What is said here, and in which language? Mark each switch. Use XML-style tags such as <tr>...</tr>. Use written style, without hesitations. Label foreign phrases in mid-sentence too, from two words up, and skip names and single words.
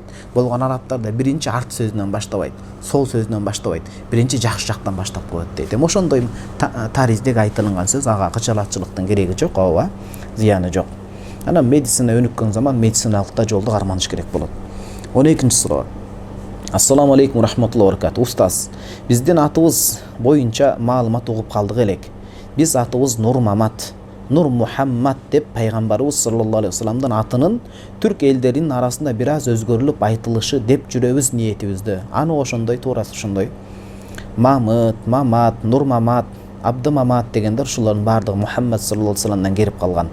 <ky>Болгон арабтарда биринчи арт сөзүнөн баштабайт, сол сөзүнөн баштабайт, биринчи жакшы жактан баштап коет дейт. Эми ошондой тариздеги айтылган сөз, ага кычалатчылыктын кереги жок, ооба, зыяны жок. Анан медицина өнүккөн заман медициналык жолду карманыш керек болот. 12-ci суроо.</ky> <ar>السلام عليكم رحمة الله وبركاته.</ar> <ky>Устаз, биздин атыбыз боюнча маалымат угуп калдык элек. Биз атыбыз Нур Мамат, Нур Мухаммад деп пайгамбарыбыз</ky> <ar>صلى الله عليه وسلم</ar> <ky>атынын түрк элдеринин арасында бир аз өзгөрүлүп айтылышы деп жүрөбүз ниетибизди. Аны ошондой, туурасы ошондой. Мамыт, Мамат, Нур Мамат, Абды Мамат дегендер ушулардын баардыгы Мухаммад</ky> <ar>صلى الله عليه وسلم</ar> <ky>келип калган.</ky>